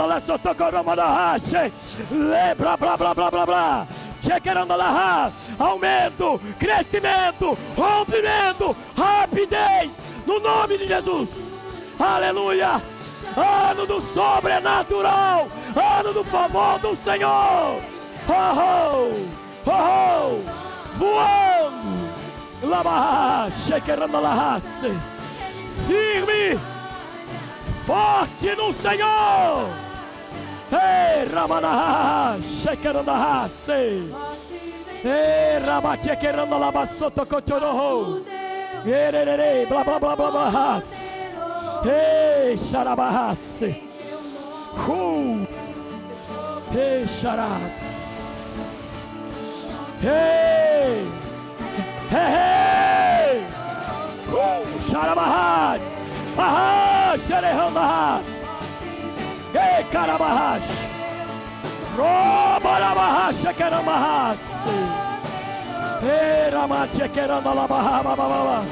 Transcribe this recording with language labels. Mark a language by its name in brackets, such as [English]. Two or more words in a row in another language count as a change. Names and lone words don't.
[Portuguese] la socoroma da racha, lebra blá blá blá blá blá, chequerando la aumento, crescimento, rompimento, rapidez, no nome de Jesus, aleluia. Ano do sobrenatural, ano do favor do Senhor, voando, Lama, chequerando la raça, firme, forte no Senhor, ei, Ramana, chequerando a raça, ei, Rabate, querendo la bassota, cochorro, ererei, blá blá blá blá blá, raça. Ei, xarabahas, ei, xarás, ei, xarabahas, xerehambahas, ei, carabahas, robarabahas, xequerambahas, ei, ramate, querandalabahas.